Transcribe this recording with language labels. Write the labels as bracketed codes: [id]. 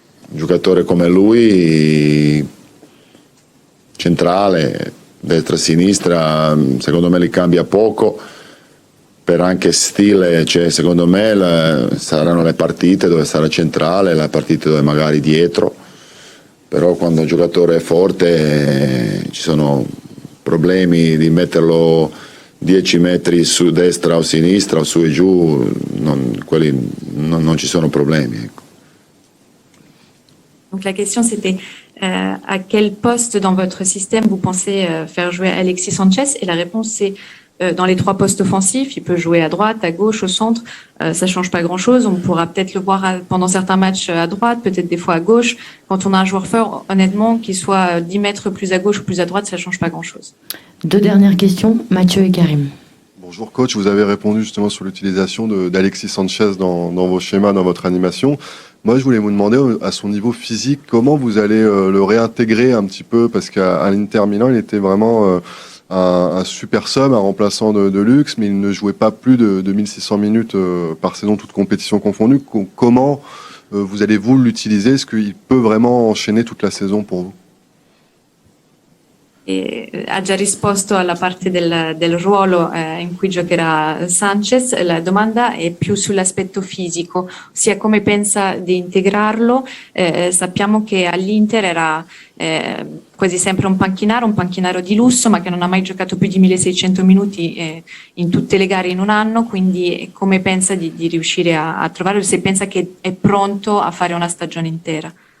[it] un giocatore come lui, centrale, destra e sinistra, secondo me li cambia poco, per anche stile, cioè, secondo me saranno le partite dove sarà centrale, le partite dove magari dietro, però quando un giocatore è forte ci sono problemi di metterlo 10 metri su destra o sinistra o su e giù, quelli non ci sono problemi, ecco. [fr] Donc la question c'était à quel poste dans votre système vous pensez faire jouer Alexis Sanchez, et la réponse c'est dans les 3 postes offensifs. Il peut jouer à droite, à gauche, au centre, ça change pas grand chose. On pourra peut-être le voir pendant certains matchs à droite, peut-être des fois à gauche. Quand on a un joueur fort, honnêtement, qu'il soit 10 mètres plus à gauche ou plus à droite, ça change pas grand chose. 2 dernières questions, Mathieu et Karim. Bonjour coach, vous avez répondu justement sur l'utilisation d'Alexis Sanchez dans vos schémas, dans votre animation. Moi, je voulais vous demander, à son niveau physique, comment vous allez le réintégrer un petit peu, parce qu'à l'Inter Milan, il était vraiment un super sub, un remplaçant de luxe, mais il ne jouait pas plus de 1600 minutes par saison, toutes compétitions confondues. Comment vous allez-vous l'utiliser? Est-ce qu'il peut vraiment enchaîner toute la saison pour vous? [it] Ha già risposto alla parte del ruolo in cui giocherà Sanchez. La domanda è più sull'aspetto fisico, ossia come pensa di integrarlo. Sappiamo che all'Inter era quasi sempre un panchinaro di lusso, ma che non ha mai giocato più di 1600 minuti in tutte le gare in un anno, quindi come pensa di riuscire a trovarlo, se pensa che è pronto a fare una stagione intera.